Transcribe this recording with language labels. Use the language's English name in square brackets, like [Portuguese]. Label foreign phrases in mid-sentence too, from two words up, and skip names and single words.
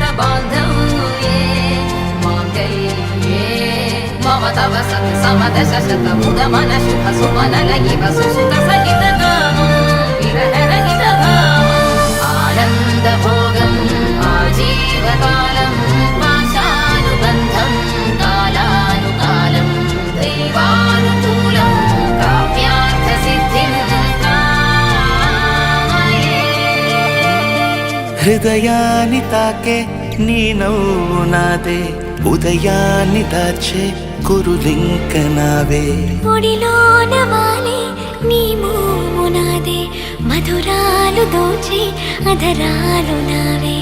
[Sanskrit] बान्धव्ये माङ्गल्ये मम तव सत् समदश शत मुद मन शुभ सुमन लगिव सुसुत सहित कामं विरह रहित भावम् आनन्द भोगम् आजीवकालं पाशानुबन्धं कालानुकालं दैवानुकूलं काव्यार्थ सिद्धिं कामये [Telugu] హృదయాన్ని తాకే నీ నవ్వు నాదే ఉదయాన్ని దాచే కురులింక నావే ఒడిలోన వాలే నీ మోము నాదే మధురాలు దోచే అధరాలు నావే